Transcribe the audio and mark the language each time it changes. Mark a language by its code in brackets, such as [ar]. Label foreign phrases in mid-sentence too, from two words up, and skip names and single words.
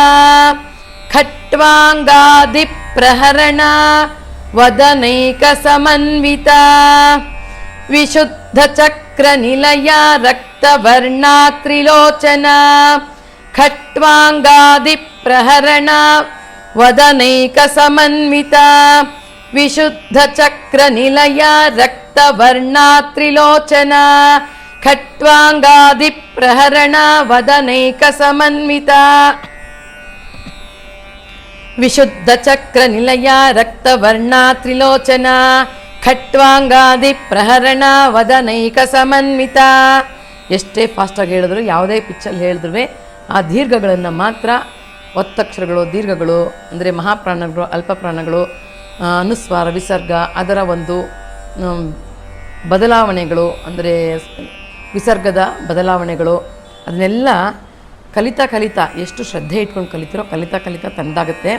[sa] ಖಟ್ವಾಂಗಾದಿ ಪ್ರಹರಣ ವದನೈಕ ಸಮನ್ವಿತ ವಿಶುದ್ಧ ಚಕ್ರ ನಿಲಯ ರಕ್ತವರ್ಣ ತ್ರಿಲೋಚನ ಖಟ್ವಾಂಗಾದಿ ಪ್ರಹರಣ ವದನೈಕ ಸಮನ್ವಿತ ವಿಶುದ್ಧ ಚಕ್ರ ನಿಲಯ ರಕ್ತವರ್ಣ ತ್ರಿಲೋಚನ ಖಟ್ವಾಂಗಾದಿ ಪ್ರಹರಣ ವದನೈಕ ಸಮನ್ವಿತ ವಿಶುದ್ಧ ಚಕ್ರ ನಿಲಯ ರಕ್ತವರ್ಣ ತ್ರಿಲೋಚನ ಖಟ್ವಾಂಗಾದಿ ಪ್ರಹರಣ ವದನೈಕ ಸಮನ್ವಿತ. [kn] ಎಷ್ಟೇ ಫಾಸ್ಟಾಗಿ ಹೇಳಿದ್ರು, ಯಾವುದೇ ಪಿಚ್ಚಲ್ಲಿ ಹೇಳಿದ್ರು ಆ ದೀರ್ಘಗಳನ್ನು ಮಾತ್ರ, ಒತ್ತಕ್ಷರಗಳು ದೀರ್ಘಗಳು ಅಂದರೆ ಮಹಾಪ್ರಾಣಗಳು ಅಲ್ಪಪ್ರಾಣಗಳು ಅನುಸ್ವಾರ ವಿಸರ್ಗ ಅದರ ಒಂದು ಬದಲಾವಣೆಗಳು ಅಂದರೆ ವಿಸರ್ಗದ ಬದಲಾವಣೆಗಳು ಅದನ್ನೆಲ್ಲ ಕಲಿತಾ ಕಲಿತಾ ಎಷ್ಟು ಶ್ರದ್ಧೆ ಇಟ್ಕೊಂಡು ಕಲಿತಿರೋ ಕಲಿತಾ ಕಲಿತಾ ತಂದಾಗುತ್ತೆ.